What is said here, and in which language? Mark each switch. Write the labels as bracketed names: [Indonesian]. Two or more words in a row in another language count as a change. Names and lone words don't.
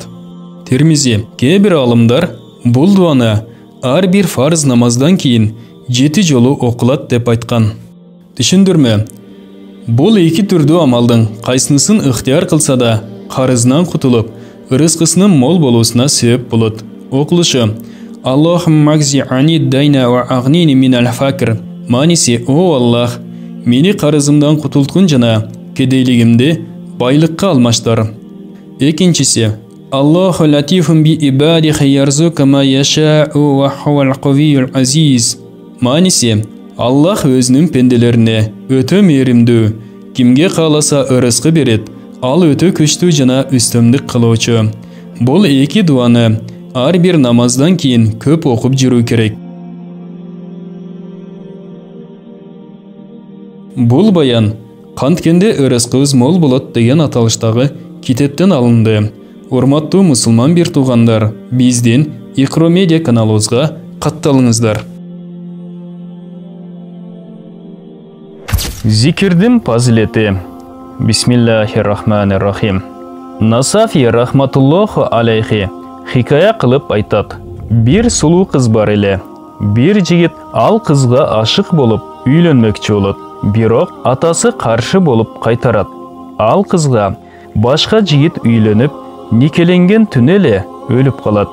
[Kyrgyz] Тирмизи, кээ бир алымдар бул дуаны ар бир фарз намаздан кийин 7 жолу окулат деп айткан. Түшүндүрмө: бул эки түрдүү амалдын кайсынысын ыктыяр кылса да карызынан кутулуп, ырыскысынын мол болуусуна себеп болот. Окулушу: [Arabic] اللهم اقض عني الدين وأغنني من الفقر. [Kyrgyz] Маниси, о Аллах, мени карызымдан кутулткун жана кедейлигимди байлыкка алмаштар. Экинчиси: [Arabic] الله لطيف بعباده يرزق ما يشاء وهو القوي العزيز. [Kyrgyz] Маниси, Аллах өзүнүн пенделерине өтө мээримдүү, кимге кааласа ырыскы берет, ал өтө күчтүү жана үстөмдүк кылуучу. Бул эки дуаны ар бир намаздан кийин көп окуп жүрүү керек. Бул баян Канткенде ырыскыбыз мол болот деген аталыштагы китептен алынды. Урматтуу мусулман бир туугандар, биздин Iqro Media каналыбызга катталыңыздар. Зикирдин фазилети. [Arabic] بسم الله الرحمن الرحيم. [Kyrgyz] Насафи [Arabic] رحمة الله عليه [Kyrgyz] хикая кылып айтат. Бир сулуу кыз бар эле. Бир жигит ал кызга ашык болуп үйлөнмөкчү болот. Бирок атасы каршы болуп кайтарат. Ал кызга башка жигит үйлөнүп, никеленген түнү эле өлүп калат.